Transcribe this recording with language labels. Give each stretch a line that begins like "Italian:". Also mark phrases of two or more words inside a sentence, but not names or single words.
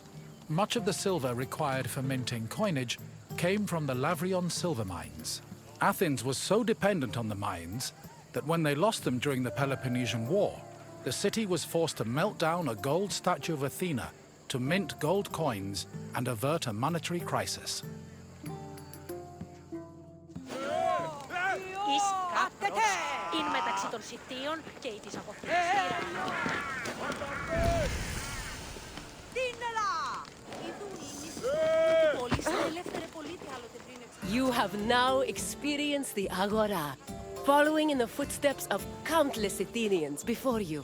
English: Much of the silver required for minting coinage came from the Lavrion silver mines. Athens was so dependent on the mines that when they lost them during the Peloponnesian War, the city was forced to melt down a gold statue of Athena to mint gold coins and avert a monetary crisis.
Greek: Είναι μεταξύ των σιτίων και της αποθήκης.
English: You have now experienced the Agora, following in the footsteps of countless Athenians before you.